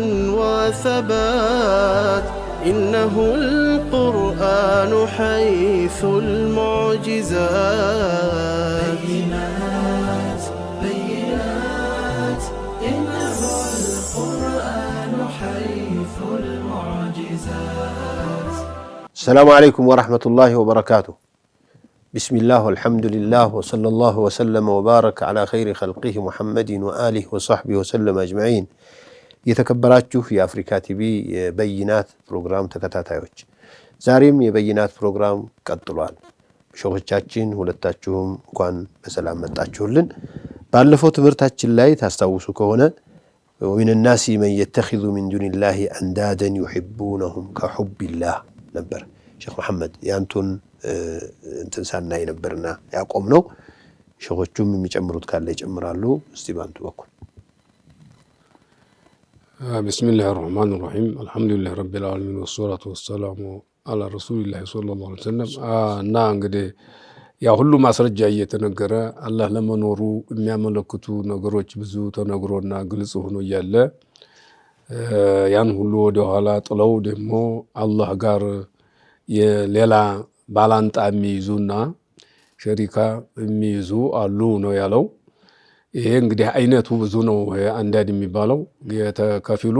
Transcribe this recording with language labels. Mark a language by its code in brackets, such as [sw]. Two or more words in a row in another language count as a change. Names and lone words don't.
[ar] وثبات إنه القرآن حيث المعجزات بينات إنه القرآن حيث المعجزات. السلام عليكم ورحمة الله وبركاته. بسم الله والحمد لله وصلى الله وسلم وبارك على خير خلقه محمد وآله وصحبه وسلم أجمعين. [am] የተከበራችሁ የአፍሪካ ቲቪ የበይናት ፕሮግራም ተከታታዮች ዛሬም የበይናት ፕሮግራም ቀጥሏል። ሸሆቻችን ሁለታችሁም እንኳን በሰላም መጣችሁልን። ባለፈው ትምህርታችን ላይ ታስታውሱ ከሆነ [ar] ومن الناس من يتخذ من دون الله أندادا يحبونهم كحب الله [am] ነበር ሼክ መሐመድ ያንቱን እንተንሳና ይነበርና ያቆም ነው። ሸሆቹም የሚጨምሩት ካለ ይጨምራሉ። እስቲ ባንቱ በኩል [ar] بسم الله الرحمن الرحيم الحمد لله رب العالمين والصلاة والسلام على رسول الله صلى الله عليه وسلم [am] እና እንግዲህ ያ ሁሉ ማስረጃ እየተነገረ አላህ ለመኖሩ የሚያመለክቱ ነገሮች ብዙ ተነግሮና ግልጽ ሆኖ እያለ ያን ሁሉ ወደ ኋላ ጥለው ደግሞ አላህ ጋር የሌላ ባላንጣ የሚይዙና ሸሪካ የሚይዙ አሉ ነው ያለው። ይሄ እንግዲህ አይነቱ ብዙ ነው። አንዳንድ የሚባለው የተከፊሉ